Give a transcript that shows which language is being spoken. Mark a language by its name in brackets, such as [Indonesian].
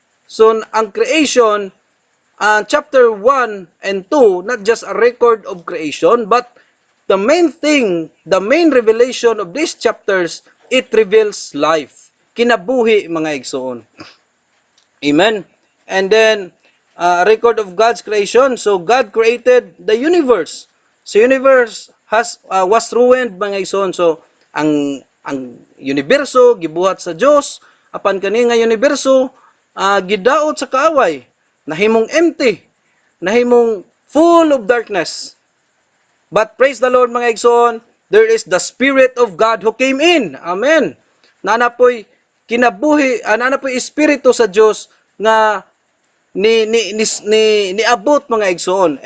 [English] So, ang creation, chapter 1 and 2, not just a record of creation, but the main thing, the main revelation of these chapters, it reveals life. [Cebuano] Kinabuhi mga igsoon. Amen. [English] And then, record of God's creation. So, God created the universe. So, universe was ruined mga igsoon. [Cebuano] So, ang universo, gibuhat sa Diyos, apan kani nga universo, gidaot sa kaaway. [English] Nahimong empty, nahimong full of darkness. But praise the Lord mga igsoon, there is the Spirit of God who came in. [Cebuano] Amen. Nanapoy kinabuhi, nanapoy espiritu sa Dios nga niabot mga igsoon.